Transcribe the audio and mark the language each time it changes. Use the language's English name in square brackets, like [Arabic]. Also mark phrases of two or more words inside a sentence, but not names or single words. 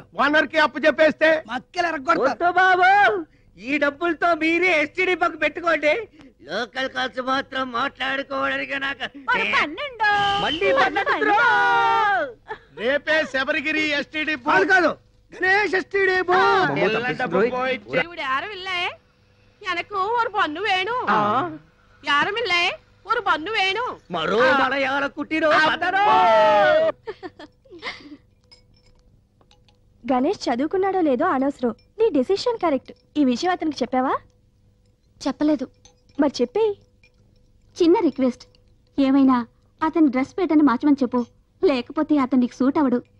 [Telugu] ఓనర్ కి అప్పు చెప్పేస్తే మక్కలు ఎరగొడతారు. బాబు ఈ డబ్బులతో మీరే ఎస్టీడీ బక్ పెట్టుకోండి. లోకల్ ఖర్చు మాత్రం మాట్లాడుకోవడానికి నాకు మళ్ళీ రేపే శబరిగిరి ఎస్టీడీ కాదు గణేష్ ఎస్టీడీ [Malayalam] ഇവിടെ ആരുമില്ലേ? എനക്ക് ഒരു പന്നു വേണു. യാരുമില്ലേ? ഒരു പന്നു വേണു. [Telugu] మరో మలయాళ కుట్టిరో గణేష్ చదువుకున్నాడో లేదో అనవసరం. నీ [English] decision correct. [Telugu] ఈ విషయం అతనికి చెప్పావా? చెప్పలేదు. మరి చెప్పేయి. చిన్న రిక్వెస్ట్, ఏమైనా అతని డ్రెస్ పేటర్ని మార్చమని చెప్పు, లేకపోతే అతనికి సూట్ అవడు.